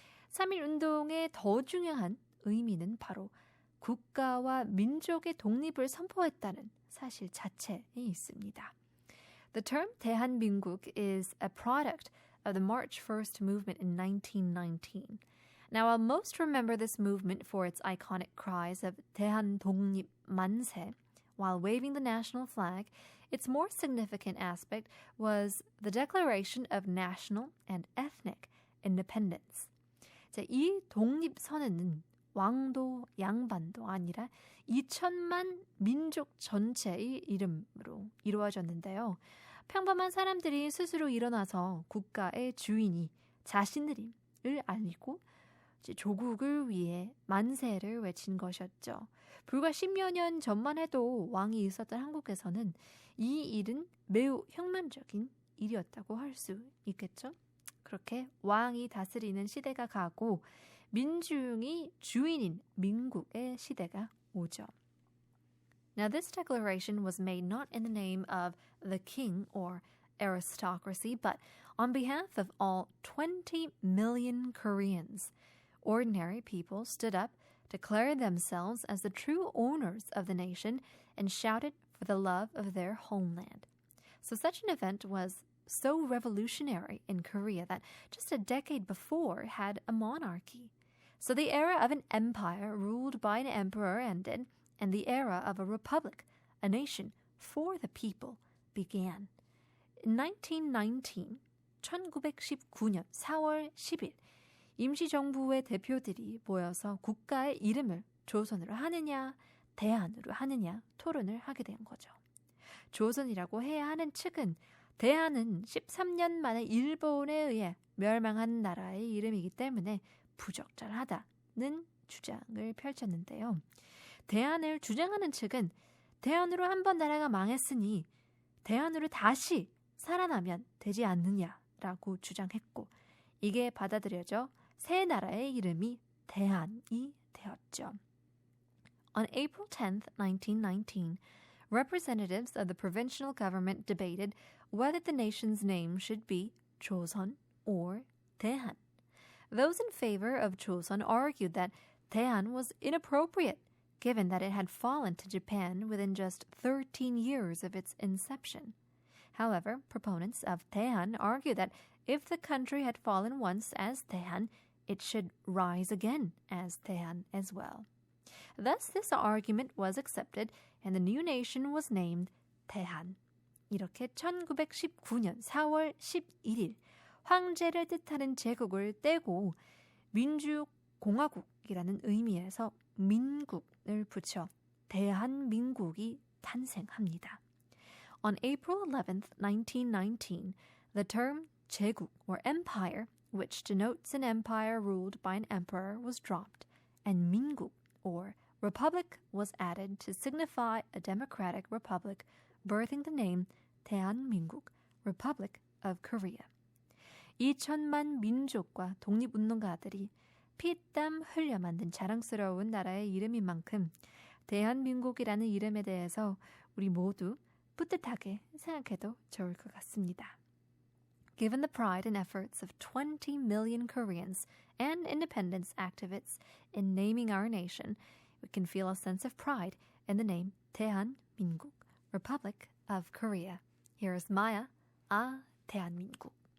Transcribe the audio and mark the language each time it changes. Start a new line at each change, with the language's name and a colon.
Korean: 3.1 운동의 더 중요한 의미는 바로 국가와 민족의 독립을 선포했다는 사실 자체에 있습니다.
English: The term 대한민국 is a product of the March 1st movement in 1919. Now, I'll most remember this movement for its iconic cries of 대한 독립 만세 while waving the national flag. Its more significant aspect was the declaration of national and ethnic independence.
Korean: 자, 이 독립선언은 왕도 양반도 아니라 2천만 민족 전체의 이름으로 이루어졌는데요. 평범한 사람들이 스스로 일어나서 국가의 주인이 자신들임을 알리고 조국을 위해 만세를 외친 것이었죠. 불과 10여 년 전만 해도 왕이 있었던 한국에서는 이 일은 매우 혁명적인 일이었다고 할 수 있겠죠. 그렇게 왕이 다스리는 시대가 가고 민중이 주인인 민국의 시대가 오죠.
English: Now this declaration was made not in the name of the king or aristocracy, but on behalf of all 20 million Koreans. Ordinary people stood up, declared themselves as the true owners of the nation, and shouted for the love of their homeland. So such an event was so revolutionary in Korea that just a decade before had a monarchy. So the era of an empire ruled by an emperor ended, and the era of a republic, a nation for the people, began. In 1919,
Korean: 1919년 4월 10일, 임시정부의 대표들이 모여서 국가의 이름을 조선으로 하느냐, 대한으로 하느냐 토론을 하게 된 거죠. 조선이라고 해야 하는 측은 대한은 13년 만에 일본에 의해 멸망한 나라의 이름이기 때문에 부적절하다는 주장을 펼쳤는데요. 대한을 주장하는 측은 대한으로 한 번 나라가 망했으니 대한으로 다시 살아나면 되지 않느냐라고 주장했고 이게 받아들여져 새 나라의 이름이 대한이 되었죠.
English: On April 10th, 1919, representatives of the provincial government debated whether the nation's name should be 조선 or 대한. Those in favor of 조선 argued that 대한 was inappropriate, given that it had fallen to Japan within just 13 years of its inception. However, proponents of 대한 argue that if the country had fallen once as 대한, it should rise again as 대한 as well. Thus, this argument was accepted, and the new nation was named 대한.
Korean: 이렇게 1919년 4월 11일 황제를 뜻하는 제국을 떼고 민주공화국이라는 의미에서 민국을 붙여 대한민국이 탄생합니다.
English: On April 11th, 1919, the term 제국 or empire, which denotes an empire ruled by an emperor, was dropped, and 민국 or republic was added to signify a democratic republic, birthing the name 대한민국, Republic of Korea.
Korean: 2천만 민족과 독립운동가들이 피땀 흘려 만든 자랑스러운 나라의 이름인 만큼 대한민국이라는 이름에 대해서 우리 모두 뿌듯하게 생각해도 좋을 것 같습니다.
English: Given the pride and efforts of 20 million Koreans and independence activists in naming our nation, we can feel a sense of pride in the name 대한민국, Republic of Korea. Here is Maya, 대한민국.